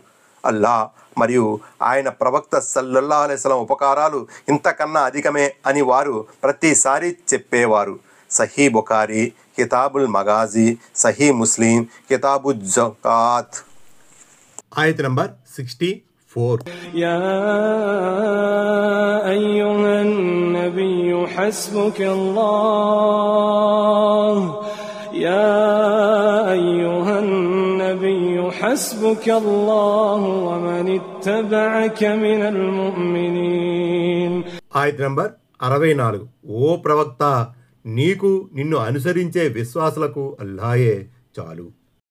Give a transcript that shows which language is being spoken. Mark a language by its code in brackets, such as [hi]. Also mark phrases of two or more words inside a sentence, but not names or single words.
[te] అల్లాహ్ మరియు ఆయన ప్రవక్త [ar] صلى الله عليه وسلم [te] ఉపకారాలు ఇంతకన్నా అధికమే అని వారు ప్రతిసారి చెప్పేవారు. సహీ బుఖారీ కితాబుల్ మగాజీ, సహీ ముస్లిం కితాబు జకాత్. ఆయత్ నంబర్ 64. [ar] يا أيها النبي حسبك الله يا أيها النبي حسبك الله ومن اتبعك من المؤمنين. [te] ఆయత్ నంబర్ 64. ఓ ప్రవక్త, నీకు నిన్ను అనుసరించే విశ్వాసులకు అల్లాహే చాలు.